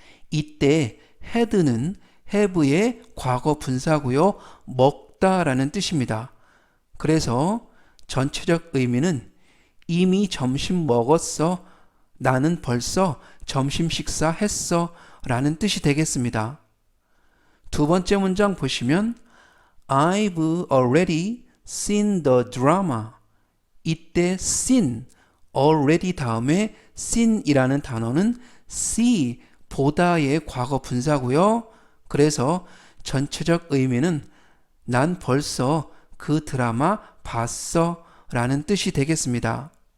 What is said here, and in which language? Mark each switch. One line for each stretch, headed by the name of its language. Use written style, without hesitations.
Korean: 이때 had는 have의 과거 분사고요. 먹다 라는 뜻입니다. 그래서 전체적 의미는 이미 점심 먹었어. 나는 벌써 점심 식사했어. 라는 뜻이 되겠습니다. 두 번째 문장 보시면
English: I've already seen the drama.
Korean: 이때 seen, already 다음에 seen이라는 단어는 see, 보다의 과거 분사고요. 그래서 전체적 의미는 난 벌써 그 드라마 봤어 라는 뜻이 되겠습니다.